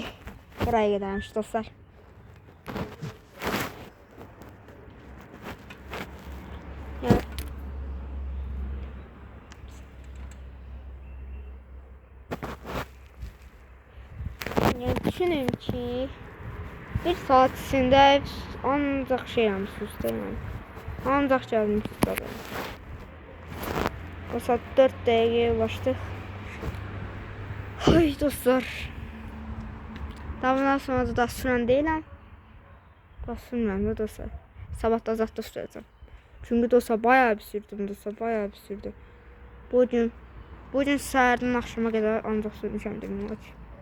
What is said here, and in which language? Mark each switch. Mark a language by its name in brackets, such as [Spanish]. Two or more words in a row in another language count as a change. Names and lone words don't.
[Turkish] Buraya gidermiş dostlar. Yani düşünün ki 1 saat içinde ancak şey yapmışsınız yani. Ancak gelmişsiniz. [Azerbaijani] O saat 4 dəqiqəyə ulaşdıq. Ay dostlar. Davamdan sonra da sürən deyiləm. Sürməm dostlar. Sabah da zat da sürəcəm. Çünki dostlar bayağı bir sürdüm dostlar, bayağı bir sürdüm. Bu gün səhərdən axşama qədər ancaq sürmüşəm demək olar ki.